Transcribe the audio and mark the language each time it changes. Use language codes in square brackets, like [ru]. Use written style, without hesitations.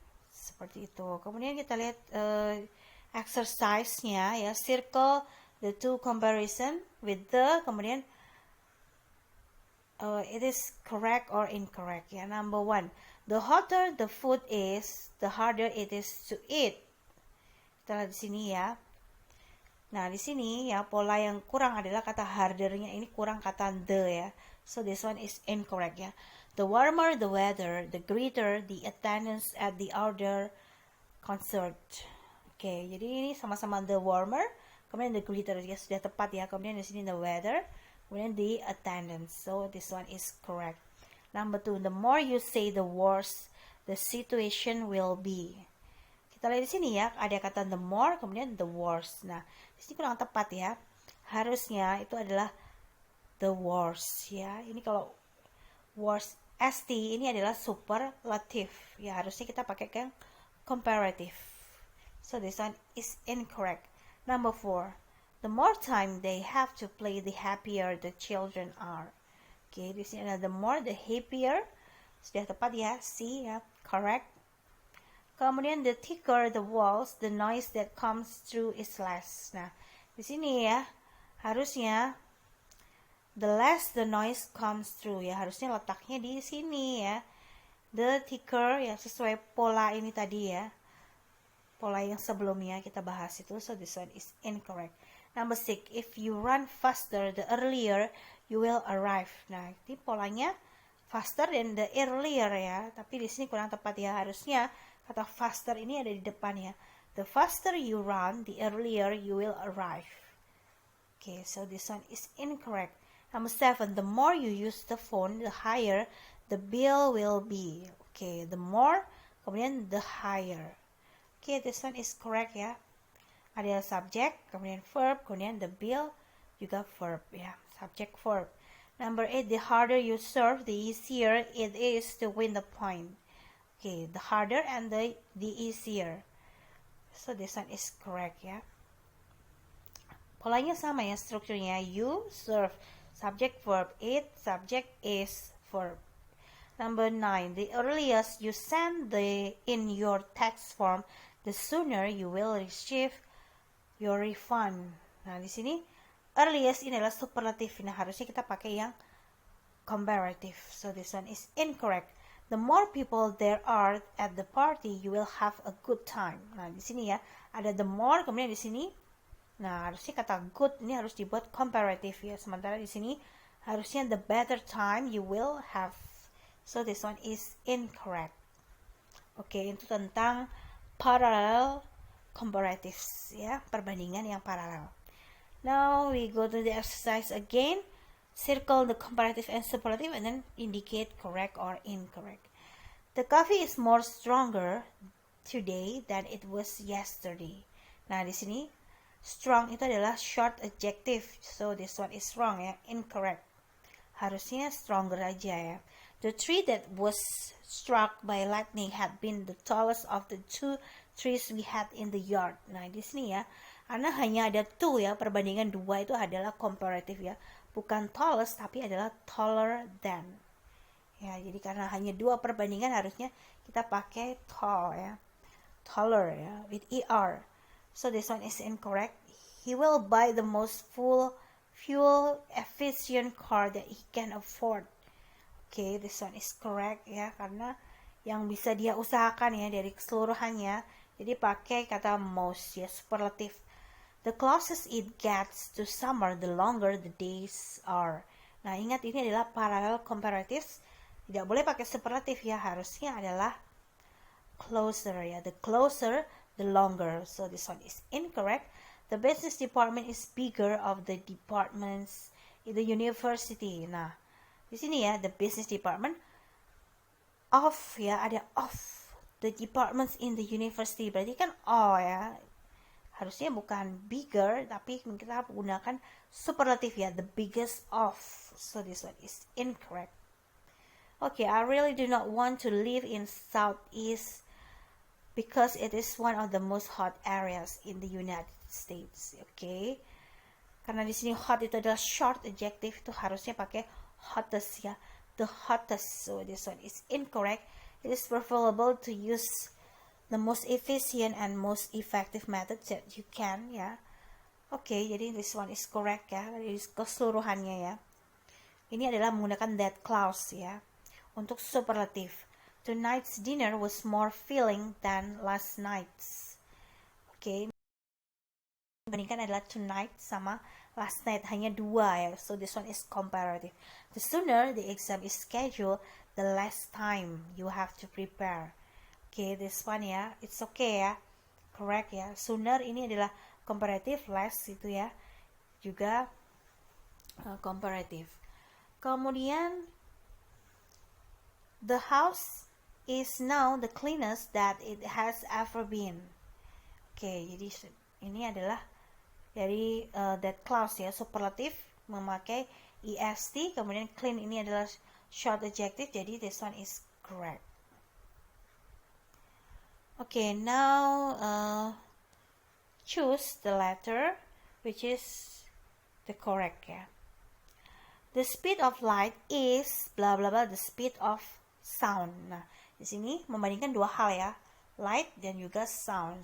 [id] Seperti itu. Kemudian kita lihat exercise-nya ya, circle [en] the two comparison with the, kemudian it is correct or incorrect ya. Number 1, the hotter the food is, the harder it is to eat. [id] Kita lihat di sini ya. Nah, di sini ya pola yang kurang adalah kata hardernya, ini kurang kata the ya. [en] So this one is incorrect ya. The warmer the weather, the greater the attendance at the outdoor concert. [id] Oke, jadi ini sama-sama the warmer, kemudian the greater ya, sudah tepat ya. Kemudian di sini the weather, kemudian the attendance. [en] So this one is correct. Number 2, the more you say the worse the situation will be. [id] Kita lihat di sini ya, ada kata the more, kemudian the worse. Nah, di sini kurang tepat ya. Harusnya itu adalah the worst ya. Ini kalau worst st ini adalah superlative ya. Harusnya kita pakai yang comparative. [en] So this one is incorrect. Number 4, the more time they have to play, the happier the children are. [id] Oke, di sini ada the more, the happier. Sudah tepat ya, C ya, correct. [en] Kemudian the thicker the walls, the noise that comes through is less. [id] Nah, di sini ya, harusnya the less the noise comes through ya. Harusnya letaknya di sini ya. The thicker ya, sesuai pola ini tadi ya. Pola yang sebelumnya kita bahas itu. [en] So this one is incorrect. Number 6, if you run faster, the earlier you will arrive. [id] Nah, ini polanya faster dan the earlier ya. Tapi di sini kurang tepat ya. Harusnya kata faster ini ada di depan ya. [en] The faster you run, the earlier you will arrive. Okay, so this one is incorrect. Number 7, the more you use the phone, the higher the bill will be. Okay, the more, kemudian the higher. Okay, this one is correct ya. [id] Ada subject, kemudian verb, kemudian the bill, juga verb ya. Subject, verb. [en] Number 8, the harder you serve, the easier it is to win the point. Okay, the harder and the easier. So this one is correct ya. [id] Polanya sama ya, strukturnya you, serve, subject, verb, it, subject, is, verb. [en] Number 9, the earliest you send in your tax form, the sooner you will receive your refund. [id] Nah, di sini earliest ini adalah superlative. Nah, harusnya kita pakai yang comparative. [en] So this one is incorrect. The more people there are at the party, you will have a good time. [id] Nah, di sini ya, ada the more, kemudian di sini, nah, harusnya kata good ini harus dibuat comparative ya. Sementara di sini, harusnya the better time you will have. So, this one is incorrect. Oke, itu tentang parallel comparatives ya, perbandingan yang paralel. [en] Now, we go to the exercise again. Circle the comparative and superlative and then indicate correct or incorrect. The coffee is more stronger today than it was yesterday. [id] Nah, di sini strong itu adalah short adjective. [en] So this one is wrong ya, incorrect. [id] Harusnya stronger aja ya. [en] The tree that was struck by lightning had been the tallest of the 2 trees we had in the yard. [id] Nah, di sini ya, karena hanya ada 2 ya, perbandingan 2 itu adalah comparative ya. Bukan tallest, tapi adalah taller than. Ya, jadi karena hanya 2 perbandingan harusnya kita pakai tall ya. [en] Taller ya, with ER. So this one is incorrect. He will buy the most fuel efficient car that he can afford. [id] Okay, this one is correct ya, karena yang bisa dia usahakan ya dari keseluruhannya. Jadi pakai kata most ya, superlative. [en] The closest it gets to summer, the longer the days are. [id] Nah, ingat ini adalah parallel comparatives. Tidak boleh pakai superlative ya, harusnya adalah closer ya. [en] The closer, the longer. So this one is incorrect. The business department is bigger of the departments in the university. [id] Nah, di sini ya, the business department of ya, ada of the departments in the university. Berarti kan ya. Harusnya bukan bigger, tapi kita gunakan superlative ya, the biggest of. [en] So this one is incorrect. Okay, I really do not want to live in Southeast because it is one of the most hot areas in the United States. [id] Okay, karena di sini hot itu adalah short adjective, itu harusnya pakai hottest ya, the hottest. [en] So this one is incorrect. It is preferable to use the most efficient and most effective methods that you can ya. [id] Oke, jadi this one is correct ya, dari keseluruhannya ya. Ini adalah menggunakan that clause ya. [en] Untuk superlative, tonight's dinner was more filling than last night's. [id] Oke, bandingkan adalah tonight sama last night, hanya dua ya. [en] So this one is comparative. The sooner the exam is scheduled, the less time you have to prepare. Oke, this one ya, it's okay ya, correct ya. [id] Sooner ini adalah comparative, less itu ya, juga comparative. [en] Kemudian the house is now the cleanest that it has ever been. [id] Oke, jadi ini adalah dari that clause ya, superlative memakai est, kemudian clean ini adalah short adjective, jadi [en] this one is correct. Okay, now choose the letter which is the correct ya. The speed of light is bla bla bla the speed of sound. [id] Nah, di sini membandingkan dua hal ya, light dan juga sound.